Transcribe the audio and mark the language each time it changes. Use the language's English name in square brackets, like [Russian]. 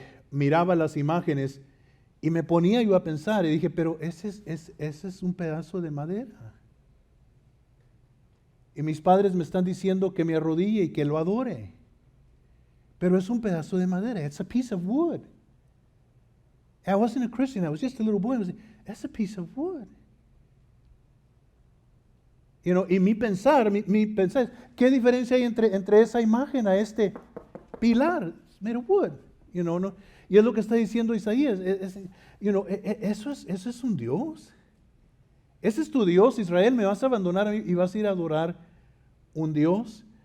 [Spanish] Miraba las imágenes y me ponía yo a pensar y dije: pero ese es un pedazo de madera. Y mis padres me están diciendo que me arrodille y que lo adore. Pero es un pedazo de madera. [English] It's a piece of wood. I wasn't a Christian. I was just a little boy. That's a piece of wood. [Spanish] Y mi pensar, ¿qué diferencia hay entre esa imagen a este pilar? [English] It's made of wood. [Spanish] ¿No? Y es lo que está diciendo Isaías. Eso es un Dios. Ese es tu Dios, Israel. ¿Me vas a abandonar y vas a ir a adorar un Dios?